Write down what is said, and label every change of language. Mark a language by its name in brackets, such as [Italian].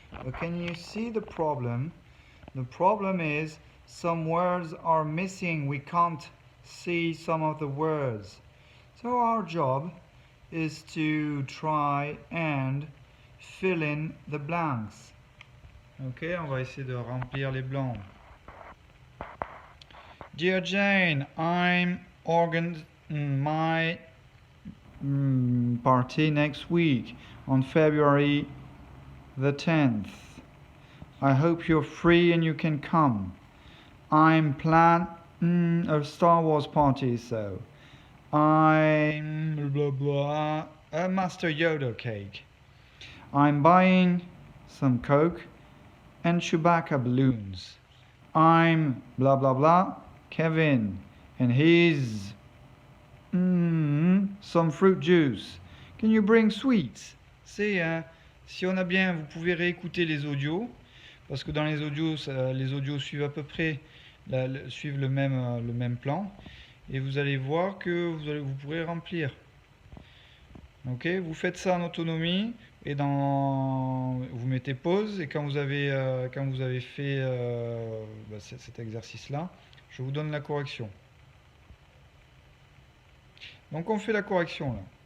[English] But can you see the problem? The problem is some words are missing. We can't see some of the words. So our job is to try and fill in the blanks. [French] Ok, on va essayer de remplir les blancs. [English] Dear Jane, I'm organizing my party next week on February the 10th. I hope you're free and you can come. I'm planning a Star Wars party, so I'm blah blah a Master Yoda cake. I'm buying some Coke and Chewbacca balloons. I'm blah blah blah Kevin and he's some fruit juice. Can you bring sweets? [French] C'est si on a bien, vous pouvez réécouter les audios parce que dans les audios, les audios suivent à peu près suivent le même plan et vous allez voir que vous pourrez remplir. Ok, vous faites ça en autonomie et vous mettez pause et quand vous avez fait cet exercice-là, je vous donne la correction. Donc on fait la correction là.